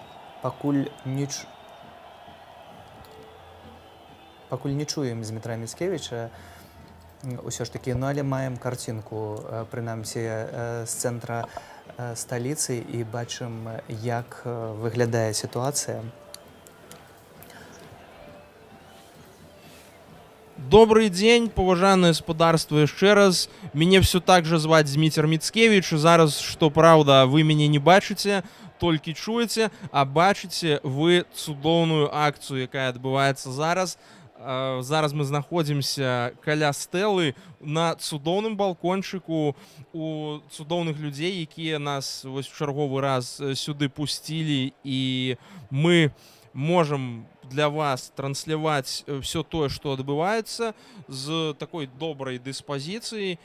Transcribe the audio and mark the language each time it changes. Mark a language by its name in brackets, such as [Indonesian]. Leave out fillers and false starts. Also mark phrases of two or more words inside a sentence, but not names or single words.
[Belarusian] Пакуль не чуем Змітра Міцкевіча ўсё ж такі, але маем карцінку, прынамсі, з цэнтра сталіцы і бачым, як выглядае сітуацыя. [Russian] Добрый день, поважанное господарство, еще раз. Меня все так же звать Змитер Міцкевич. [Belarusian] Зараз, что правда, вы меня не бачите, толькі чуеце, а бачыце вы цудоўную акцыю, якая адбываецца зараз. Зараз мы знаходзімся каля стэлы на цудоўным балкончыку у цудоўных людзей, якія нас вось в чарговы раз сюды пусцілі, і мы можам для вас трансляваць все тое, што адбываецца з такой добрай дыспазіцыяй.